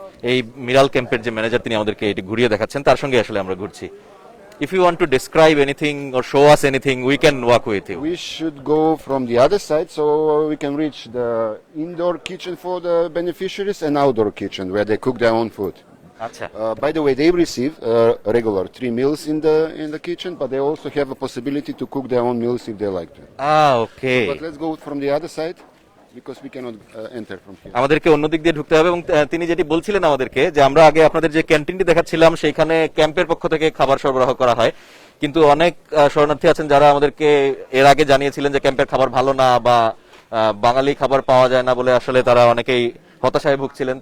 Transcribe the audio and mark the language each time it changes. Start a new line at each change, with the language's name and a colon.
Bangla: এই মিরাল ক্যাম্পের যে ম্যানেজার তিনি আমাদেরকে এটি ঘুরিয়ে দেখাচ্ছেন, তার সঙ্গে আসলে আমরা ঘুরছি।
English: If you want to describe anything or show us anything, we can walk with you. We should go from the other side so we can reach the indoor kitchen for the beneficiaries and outdoor kitchen where they cook their own food.
Bangla: আচ্ছা।
English: By the way, they receive regular 3 meals in the kitchen, but they also have a possibility to cook their own meals if they like to. Okay. But let's go from the other side because we cannot enter from here.
Bangla: আমাদেরকে অন্য দিক দিয়ে ঢুকতে হবে এবং তিনি যেটি বলছিলেন আমাদেরকে যে আমরা আগে আপনাদের যে ক্যান্টিনটি দেখাচ্ছিলাম সেখানে ক্যাম্পের পক্ষ থেকে খাবার সরবরাহ করা হয়, কিন্তু অনেক শরণার্থী আছেন যারা আমাদেরকে এর আগে জানিয়েছিলেন যে ক্যাম্পের খাবার ভালো না বা বাঙালি খাবার পাওয়া যায় না বলে আসলে তারা অনেকেই হতাশায় ভুগছিলেন।